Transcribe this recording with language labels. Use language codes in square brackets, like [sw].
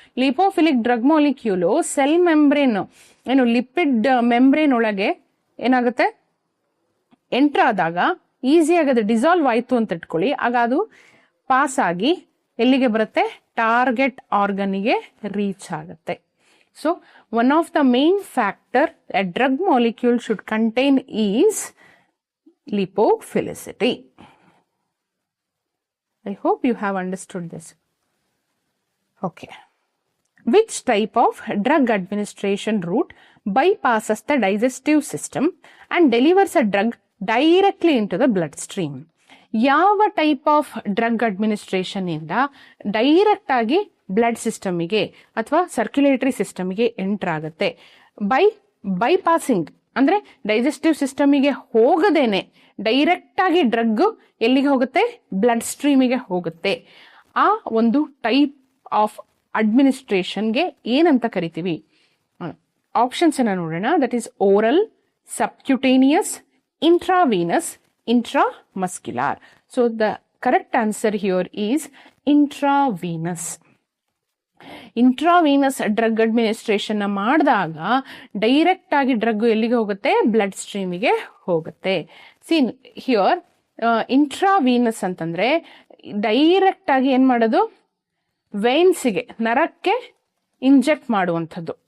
[kn] ಲಿಪೋಫಿಲಿಕ್ drug molecule cell membrane ಏನು lipid membrane ಒಳಗೆ ಏನಾಗುತ್ತೆ, ಎಂಟರ್ ಆದಾಗ ಈಸಿಯಾಗಿ ಅದು ಡಿಸಾಲ್ವ್ ಆಯ್ತು ಅಂತ ಇಟ್ಕೊಳ್ಳಿ. ಆಗ ಅದು ಪಾಸ್ ಆಗಿ ಎಲ್ಲಿಗೆ ಬರುತ್ತೆ, ಟಾರ್ಗೆಟ್ ಆರ್ಗನ್ಗೆ ರೀಚ್ ಆಗುತ್ತೆ. [en] So, one of the main factor a drug molecule should contain is lipophilicity. I hope you have understood this. Okay. Which type of drug administration route bypasses the digestive system and delivers a drug directly into the bloodstream? [kn] ಯಾವ type of drug administration ಇಂದ direct ಆಗಿ blood ಸಿಸ್ಟಮಿಗೆ ಅಥವಾ circulatory ಸಿಸ್ಟಮಿಗೆ enter ಆಗುತ್ತೆ? Bypassing ಅಂದ್ರೆ digestive ಸಿಸ್ಟಮಿಗೆ ಹೋಗದೇನೆ direct ಆಗಿ drug ಎಲ್ಲಿಗೆ ಹೋಗುತ್ತೆ, blood ಸ್ಟ್ರೀಮಿಗೆ ಹೋಗುತ್ತೆ. ಆ ಒಂದು ಟೈಪ್ ಆಫ್ ಅಡ್ಮಿನಿಸ್ಟ್ರೇಷನ್ಗೆ ಏನಂತ ಕರಿತೀವಿ? ಆಪ್ಷನ್ಸ್ ಅನ್ನ ನೋಡೋಣ. [en] That is oral, subcutaneous, intravenous, intramuscular. So the correct answer here is intravenous. [kn] Intravenous drug administration ಮಾಡಿದಾಗ ಡೈರೆಕ್ಟ್ ಆಗಿ ಡ್ರಗ್ ಎಲ್ಲಿಗೆ ಹೋಗುತ್ತೆ, ಬ್ಲಡ್ ಸ್ಟ್ರೀಮಿಗೆ ಹೋಗುತ್ತೆ. ಸಿ ಹಿಯರ್ ಇಂಟ್ರಾವೀನಸ್ ಅಂತಂದ್ರೆ ಡೈರೆಕ್ಟ್ ಆಗಿ ಏನ್ ಮಾಡೋದು, ವೇನ್ಸ್ಗೆ, ನರಕ್ಕೆ ಇಂಜೆಕ್ಟ್ ಮಾಡುವಂಥದ್ದು.